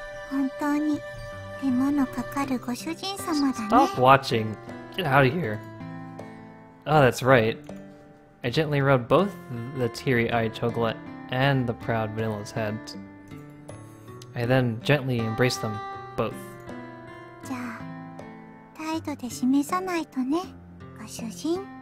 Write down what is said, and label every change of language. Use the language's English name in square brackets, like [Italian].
[Japanese] 本当に手間のかかるご主人様だね。 [English] Stop watching. Get out of here. Oh, that's right. I gently rubbed both the teary-eyed chocolate and the proud Vanilla's head. I then gently embraced them both. [Japanese] じゃあ態度で示さないとね、ご主人。